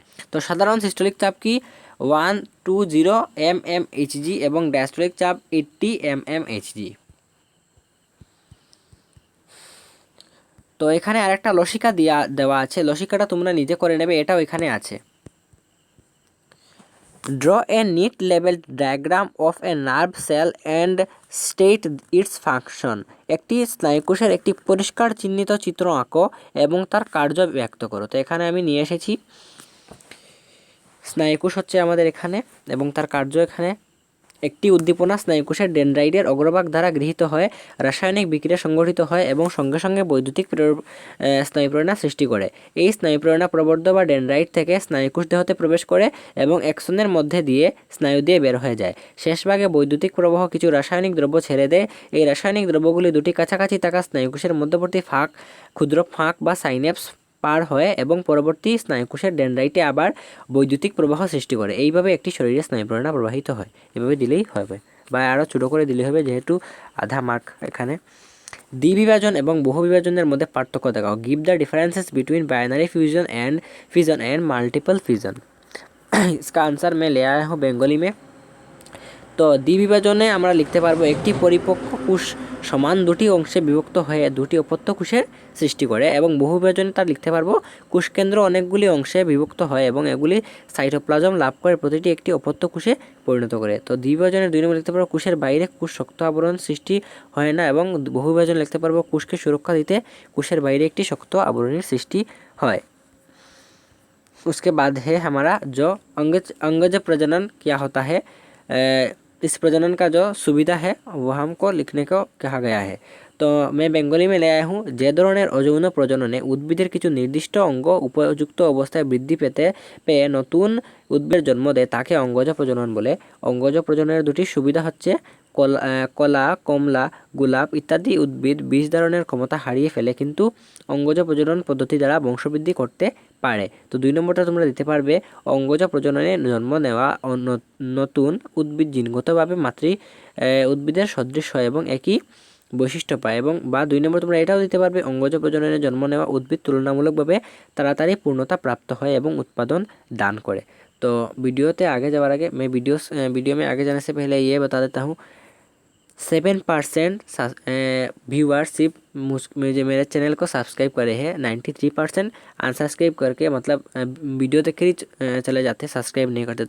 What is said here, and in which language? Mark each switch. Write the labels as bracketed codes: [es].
[bn] তো সাধারণ সিস্টোলিক চাপ কি 120 mmHg এবং ডায়াস্টোলিক চাপ 80 mmHg। তো এখানে আরেকটা লসিকা দেওয়া আছে, লসিকাটা তোমরা নিজে করে নেবে, এটাও এখানে আছে। [en] Draw a neat labeled diagram of a nerve cell and state its function. [bn] একটি স্নায়ুকোষের একটি পরিষ্কার চিহ্নিত চিত্র আঁকো এবং তার কার্য ব্যক্ত করো। তো এখানে আমি নিয়ে এসেছি স্নায়ুকোষ হচ্ছে আমাদের এখানে এবং তার কার্য এখানে। একটি উদ্দীপনা স্নায়ুকোষের ডেনড্রাইটের অগ্রভাগ দ্বারা গৃহীত হয়, রাসায়নিক বিক্রিয়া সংঘটিত হয় এবং সঙ্গে সঙ্গে বৈদ্যুতিক স্নায়ুপ্রেরণা সৃষ্টি করে। এই স্নায়ুপ্রেরণা প্রবর্ধ বা ডেনড্রাইট থেকে স্নায়ুকোষ দেহতে প্রবেশ করে এবং অ্যাক্সনের মধ্যে দিয়ে স্নায়ু দিয়ে বের হয়ে যায়। শেষভাগে বৈদ্যুতিক প্রবাহ কিছু রাসায়নিক দ্রব্য ছেড়ে দেয়। এই রাসায়নিক দ্রব্যগুলি দুটি কাছাকাছি থাকা স্নায়ুকোষের মধ্যবর্তী ক্ষুদ্র ফাঁক বা সাইন্যাপস পার হয় এবং পরবর্তী স্নায়ুকোষের ডেনড্রাইটে আবার বৈদ্যুতিক প্রবাহ সৃষ্টি করে। এইভাবে একটি শরীরে স্নায়ুপ্রেরণা প্রবাহিত হয়। এভাবে দিলেই হবে বা আরও ছোটো করে দিলেই হবে, যেহেতু আধা মার্ক এখানে। দ্বিবিভাজন এবং বহুবিভাজনের মধ্যে পার্থক্য দেখাও। [en] Give the differences between binary fission and multiple fission. [hi] इसका आंसर मैं ले आया हूँ बेंगली में। [bn] তো দ্বিবিভাজনে আমরা লিখতে পারবো একটি পরিপক্ক কোষ সমান দুটি অংশে বিভক্ত হয়ে দুটি অপত্য কোষের সৃষ্টি করে, এবং বহুবিভাজনে তা লিখতে পারবো কোষকেন্দ্র অনেকগুলি অংশে বিভক্ত হয় এবং এগুলি সাইটোপ্লাজম লাভ করে প্রতিটি একটি অপত্য কোষে পরিণত করে। তো দ্বিবিভাজনের 2 নম্বর লিখতে পারবো কোষের বাইরে কোষ শক্ত আবরণ সৃষ্টি হয় না, এবং বহুবিভাজনে লিখতে পারবো কোষকে সুরক্ষা দিতে কোষের বাইরে একটি শক্ত আবরণের সৃষ্টি হয়। [hi] उसके बाद है हमारा जो अंगज प्रजनन क्या होता है। इस प्रजनन का जो सुविधा है वो हमको लिखने को कहा गया है। तो मैं बेंगली में ले आया हूँ। [bn] যে ধরনের অযৌন প্রজননে উদ্ভিদের কিছু নির্দিষ্ট অঙ্গ উপযুক্ত অবস্থায় বৃদ্ধি পেয়ে নতুন উদ্ভিদের জন্ম দেয় তাকে অঙ্গজ প্রজনন বলে। অঙ্গজ প্রজননের দুটি সুবিধা হচ্ছে কলা, কমলা, গোলাপ ইত্যাদি উদ্ভিদ বীজ ধারণের ক্ষমতা হারিয়ে ফেলে কিন্তু অঙ্গজ প্রজনন পদ্ধতি দ্বারা বংশবৃদ্ধি করতে পারে। তো 2 নম্বরটা তোমরা দিতে পারবে অঙ্গজ প্রজননে জন্ম নেওয়া নতুন উদ্ভিদ জিনগতভাবে মাতৃ উদ্ভিদের সদৃশ হয় এবং একই বৈশিষ্ট্য পায়, এবং বা 2 নম্বর তোমরা এটাও দিতে পারবে অঙ্গজ প্রজননে জন্ম নেওয়া উদ্ভিদ তুলনামূলকভাবে তাড়াতাড়ি পূর্ণতা প্রাপ্ত হয় এবং উৎপাদন दान करे। [hi] तो वीडियोते आगे जावर आगे मैं वीडियो में आगे जाने से पहले ये बता देता हूँ 7% व्यूअरशिप मुझे मेरे चैनल को सब्सक्राइब करे हैं, 93% अनसब्सक्राइब करके मतलब वीडियो देख कर ही चले जाते, सब्सक्राइब नहीं करते।